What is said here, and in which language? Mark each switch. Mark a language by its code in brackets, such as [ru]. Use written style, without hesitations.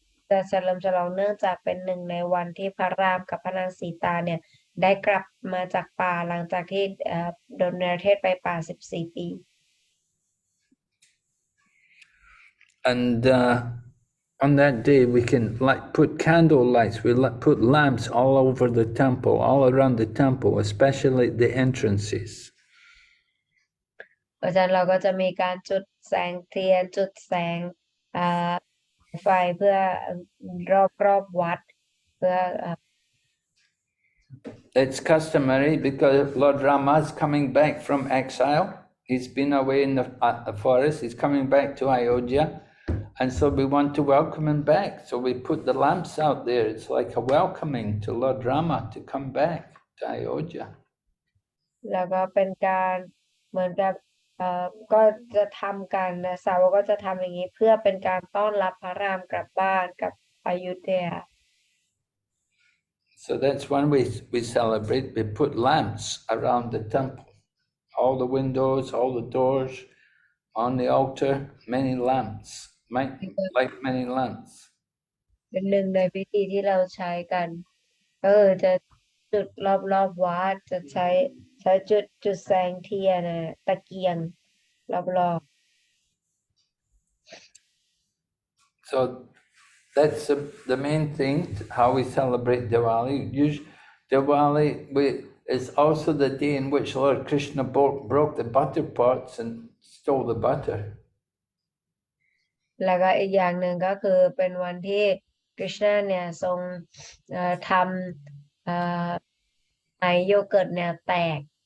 [th] จะเฉลิมฉลองเนื่องจากเป็นหนึ่งในวันที่พระรามกับพระนางสีตาเนี่ยได้กลับมาจากป่าหลังจากที่โดนเนรเทศไปป่า14 ปี [en] And on that day, we can put candle lights, we put lamps all over the temple, all around the temple, especially the entrances. [th] เพราะฉะนั้นเราก็จะมีการจุดแสงเทียนจุดแสงไฟเพื่อรอบวัดเพื่อ [en] It's customary because Lord Rama is coming back from exile. He's been away in the forest. He's coming back to Ayodhya. And so we want to welcome him back. So we put the lamps out there. It's like a welcoming to Lord Rama to come back to Ayodhya. [th] แล้วก็เป็นการเหมือนกับก็จะทำกันนะสาวกก็จะทำอย่างนี้เพื่อเป็นการต้อนรับพระรามกลับบ้านกับอยุธยา [en] So that's one way we celebrate. We put lamps around the temple. All the windows, all the doors, on the altar, many lamps, like many lamps. [th] เป็นหนึ่งในพิธีที่เราใช้กันจะจุดรอบวัดจะใช้จุดแสงเทียนตะเกียงรอบ [en] So that's the main thing, how we celebrate Diwali. Diwali is also the day in which Lord Krishna broke the butter pots and stole the butter. [th] แล้วก็อีกอย่างหนึ่งก็คือเป็นวันที่กฤษณะเนี่ยทรงทำไอโยเกิร์ตเนี่ยแตก